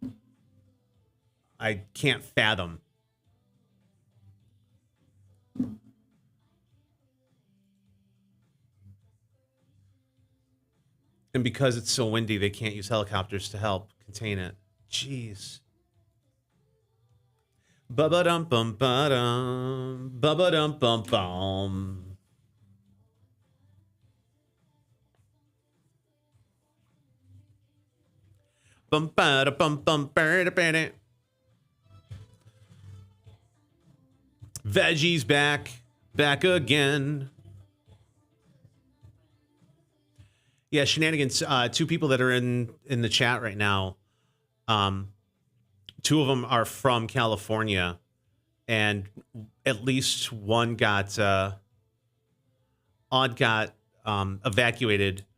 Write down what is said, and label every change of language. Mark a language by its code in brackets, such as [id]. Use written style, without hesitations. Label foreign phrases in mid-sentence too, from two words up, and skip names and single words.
[en] I can't fathom. And because it's so windy, they can't use helicopters to help contain it. Jeez. Ba-ba-dum-bum-ba-dum. Ba-ba-dum-bum-bum. Bum-ba-da-bum-bum-ba-da-ba-da. Veggies back again. Yeah, shenanigans. Two people that are in the chat right now. Two of them are from California, and at least one got evacuated.